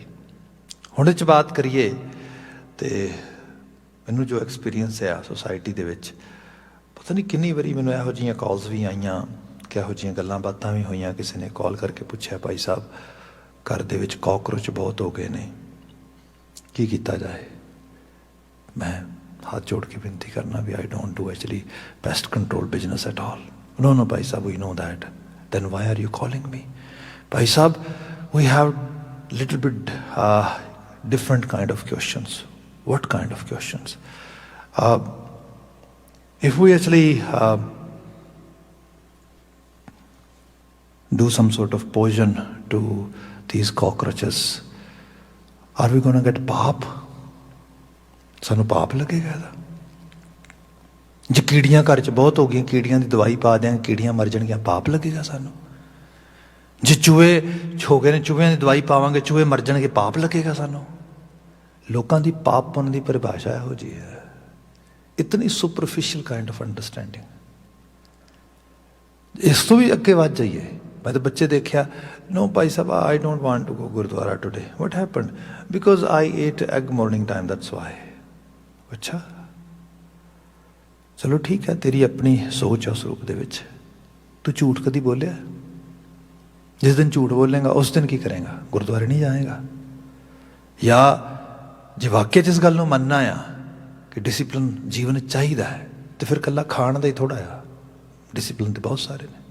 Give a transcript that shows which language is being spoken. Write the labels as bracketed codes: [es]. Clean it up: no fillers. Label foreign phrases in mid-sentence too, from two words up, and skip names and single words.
[pa] ਹੁਣ ਇਹ 'ਚ ਬਾਤ ਕਰੀਏ ਤੇ ਮੈਨੂੰ ਜੋ ਐਕਸਪੀਰੀਅੰਸ ਹੈ ਸੋਸਾਇਟੀ ਦੇ ਵਿੱਚ, ਪਤਾ ਨਹੀਂ ਕਿੰਨੀ ਵਾਰੀ ਮੈਨੂੰ ਇਹੋ ਜਿਹੀਆਂ ਕਾਲਸ ਵੀ ਆਈਆਂ, ਕਿਹੋ ਜਿਹੀਆਂ ਗੱਲਾਂ ਬਾਤਾਂ ਵੀ ਹੋਈਆਂ। ਕਿਸੇ ਨੇ ਕਾਲ ਕਰਕੇ ਪੁੱਛਿਆ, ਭਾਈ ਸਾਹਿਬ ਘਰ ਦੇ ਵਿੱਚ ਕਾਕਰੋਚ ਬਹੁਤ ਹੋ ਗਏ ਨੇ, ਕੀ ਕੀਤਾ ਜਾਏ? ਮੈਂ ਹੱਥ ਜੋੜ ਕੇ ਬੇਨਤੀ ਕਰਨਾ ਵੀ [en] I don't do actually pest control business at all. [pa] No, ਭਾਈ ਸਾਹਿਬ, [en] we know that. Then why are you calling me? [pa] ਭਾਈ ਸਾਹਿਬ, [en] we have little bit different kind of questions. What kind of questions? If we actually do some sort of poison to these cockroaches, are we going to get paap? [pa] ਸਾਨੂੰ ਪਾਪ ਲੱਗੇਗਾ ਇਹਦਾ। ਜੇ ਕੀੜੀਆਂ ਘਰ 'ਚ ਬਹੁਤ ਹੋ ਗਈਆਂ, ਕੀੜੀਆਂ ਦੀ ਦਵਾਈ ਪਾ ਦਿਆਂਗੇ, ਕੀੜੀਆਂ ਮਰ ਜਾਣਗੀਆਂ, ਪਾਪ ਲੱਗੇਗਾ ਸਾਨੂੰ। ਜੇ ਚੂਹੇ ਹੋ ਗਏ ਨੇ, ਚੂਹਿਆਂ ਦੀ ਦਵਾਈ ਪਾਵਾਂਗੇ, ਚੂਹੇ ਮਰ ਜਾਣਗੇ, ਪਾਪ ਲੱਗੇਗਾ ਸਾਨੂੰ। ਲੋਕਾਂ ਦੀ ਪਾਪ ਪੁੰਨ ਦੀ ਪਰਿਭਾਸ਼ਾ ਇਹੋ ਜਿਹੀ ਹੈ, ਇਤਨੀ [en] superficial kind of understanding. [pa] ਇਸ ਤੋਂ ਵੀ ਅੱਗੇ ਵੱਧ ਜਾਈਏ, ਮੈਂ ਤਾਂ ਬੱਚੇ ਦੇਖਿਆ, no ਭਾਈ ਸਾਹਿਬ, [en] I don't want to go ਗੁਰਦੁਆਰਾ today. What happened? Because I ate egg morning time, that's why. [pa] ਅੱਛਾ, ਚਲੋ ਠੀਕ ਹੈ, ਤੇਰੀ ਆਪਣੀ ਸੋਚ ਹੈ ਉਸ ਰੂਪ ਦੇ ਵਿੱਚ। ਤੂੰ ਝੂਠ ਕਦੀ ਬੋਲਿਆ? ਜਿਸ ਦਿਨ ਝੂਠ ਬੋਲੇਗਾ ਉਸ ਦਿਨ ਕੀ ਕਰੇਗਾ? ਗੁਰਦੁਆਰੇ ਨਹੀਂ ਜਾਏਗਾ। ਜਾਂ ਜੇ ਵਾਕਿਆ 'ਚ ਇਸ ਗੱਲ ਨੂੰ ਮੰਨਣਾ ਆ ਕਿ ਡਿਸਿਪਲਿਨ ਜੀਵਨ ਚਾਹੀਦਾ ਹੈ, ਤੇ ਫਿਰ ਇਕੱਲਾ ਖਾਣ ਦਾ ਹੀ ਥੋੜ੍ਹਾ ਆ, ਡਿਸਿਪਲਿਨ ਤੇ ਬਹੁਤ ਸਾਰੇ ਨੇ।